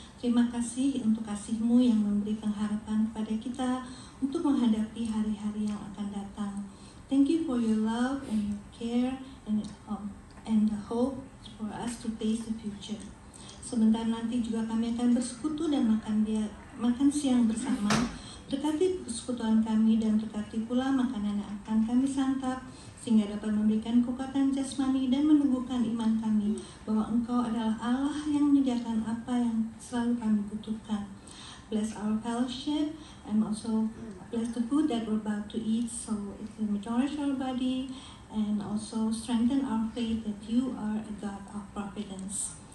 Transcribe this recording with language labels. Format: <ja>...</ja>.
<id>Terima kasih untuk kasih-Mu yang memberi pengharapan kepada kita untuk menghadapi hari-hari yang akan datang.</id> <en>Thank you for your love and your care and the hope for us to face the future.</en> <id>Sebentar nanti juga kami akan bersekutu dan makan siang bersama. Berkati persekutuan kami dan berkati pula makanan yang akan kami santap, sehingga dapat memberikan kekuatan jasmani dan menumbuhkan iman kami bahwa Engkau adalah Allah yang menyediakan apa yang selalu kami butuhkan.</id> <en>Bless our fellowship and also bless the food that we're about to eat, so it will nourish our body, and also strengthen our faith that you are a God of providence.</en>